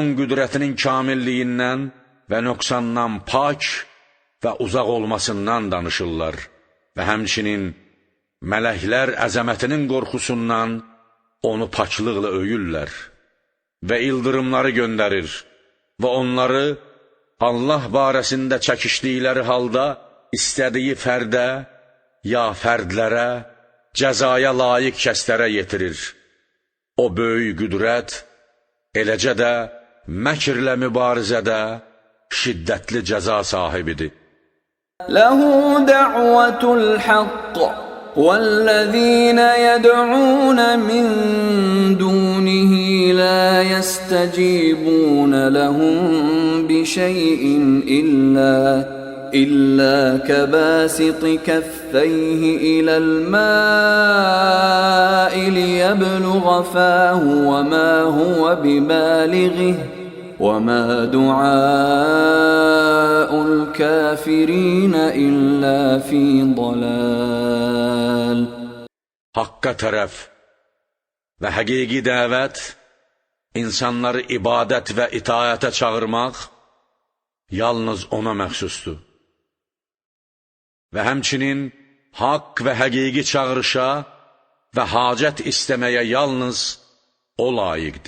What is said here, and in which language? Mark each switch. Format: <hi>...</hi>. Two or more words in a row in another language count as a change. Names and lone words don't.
<az>qüdrətinin kamilliyindən və nöqsandan pak və uzaq olmasından danışırlar və həmçinin mələklər əzəmətinin qorxusundan onu paklıqla öyürlər və ildırımları göndərir və onları Allah barəsində çəkişdikləri halda istədiyi fərdə ya fərdlərə, cəzaya layiq kəslərə yetirir. O böyük qüdrət, eləcə də məkrlə mübarizədə şiddətli cəza sahibidir.</az> <ar>له دعوة الحق والذين يدعون من دونه لا يستجيبون لهم بشيء إلا كباسط كفيه إلى الماء ليبلغ فاه وما هو ببالغه وما دعاء الكافرين إلا في ضلال.</ar> <az>Haqqa tərəf və həqiqi dəvət, insanları ibadət və itaətə çağırmaq yalnız ona məxsusdur. Və həmçinin haqq və həqiqi çağırışa və hacət istəməyə yalnız o layiqdir.</az>